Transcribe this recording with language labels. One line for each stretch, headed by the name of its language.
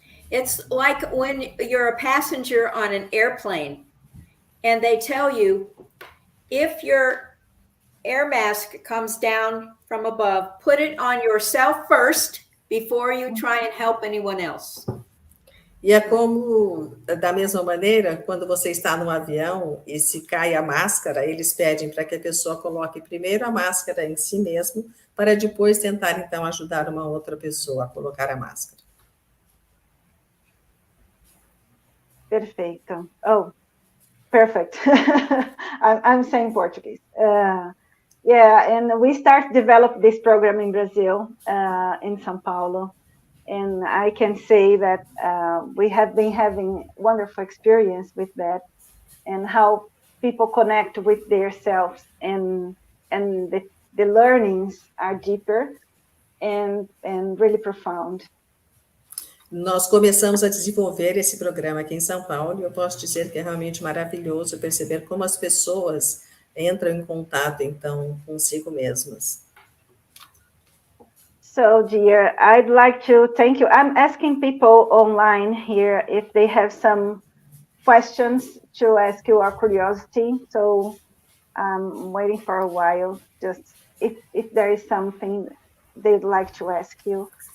English: It's like when you're a passenger on an airplane and they tell you, if your air mask comes down from above, put it on yourself first before you try and help anyone else.
Portuguese: E é como, da mesma maneira, quando você está num avião e se cai a máscara, eles pedem para que a pessoa coloque primeiro a máscara em si mesmo, para depois tentar, então, ajudar uma outra pessoa a colocar a máscara. Perfeito.
English: Oh, perfect. I'm saying Portuguese. And we start develop this program in Brazil, in São Paulo. And I can say that we have been having wonderful experience with that, and how people connect with themselves, and the learnings are deeper and really profound.
Portuguese: Nós começamos a desenvolver esse programa aqui em São Paulo, e eu posso dizer que é realmente maravilhoso perceber como as pessoas entram em contato, então, consigo mesmas.
English: So, dear, I'd like to thank you. I'm asking people online here if they have some questions to ask you or curiosity. So I'm waiting for a while, just if there is something they'd like to ask you.